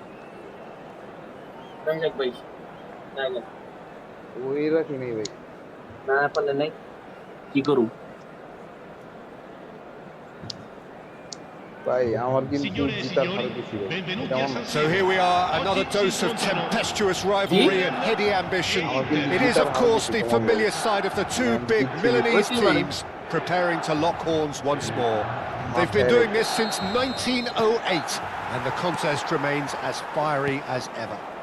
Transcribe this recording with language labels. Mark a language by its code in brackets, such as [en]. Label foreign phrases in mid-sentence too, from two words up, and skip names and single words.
[bn] ওই রাখি নেই ভাই, না পারলে নাই কি করব ভাই আমার কিন্তু [it] Signore e [bn] জিতার [it] signori, [bn] হার বেশি ভাই। [it] benvenuti a San [en] So here we are, another dose of tempestuous rivalry and heady ambition. It is, of course, the familiar side of the two big Milanese teams preparing to lock horns once more. They've been doing this since 1908, and the contest remains as fiery as ever.